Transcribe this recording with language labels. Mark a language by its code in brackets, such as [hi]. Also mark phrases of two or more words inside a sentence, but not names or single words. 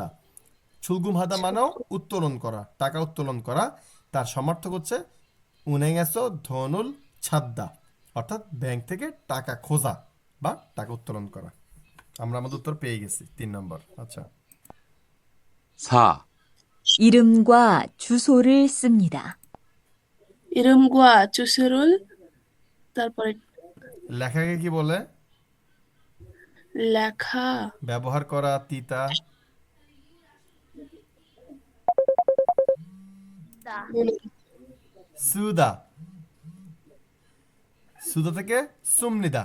[ko] 출금 하다 [bn] মানেও উত্তোলন করা, টাকা উত্তোলন করা। তার সমার্থক হচ্ছে [ko] 은행에서 돈을 찾다, [bn] অর্থাৎ ব্যাংক থেকে টাকা খোঁজা বা টাকা উত্তোলন করা। আমরা আমাদের উত্তর পেয়ে গেছি 3 নম্বর। আচ্ছা, [ko] 4. 이름과 주소를 씁니다. 이름과 주소를 তারপরে [bn] লেখাকে কি বলে? লেখা ব্যবহার করা, তিতা। সুদা। সুদা থেকে সুমনিদা।